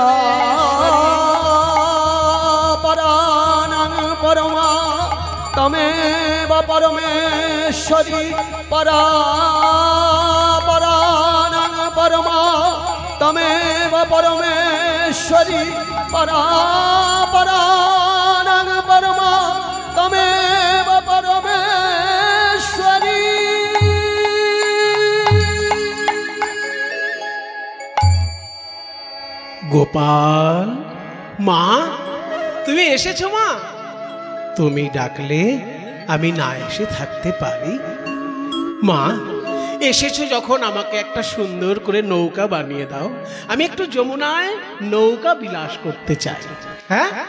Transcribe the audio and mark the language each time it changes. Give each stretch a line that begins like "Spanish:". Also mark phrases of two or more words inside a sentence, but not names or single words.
Sanskrit: परानां परमा तमेव परमेश्वरी परापरानां परमा तमेव परमेश्वरी परापरानां परमा तमेव परमेश्वरी।
Bangla: গোপাল মা তুমি এসেছো মা তুমি ডাকলে আমি না এসে থাকতে পারি মা এসেছো যখন আমাকে একটা সুন্দর করে নৌকা বানিয়ে দাও আমি একটু যমুনায় নৌকা বিলাস করতে চাই হ্যাঁ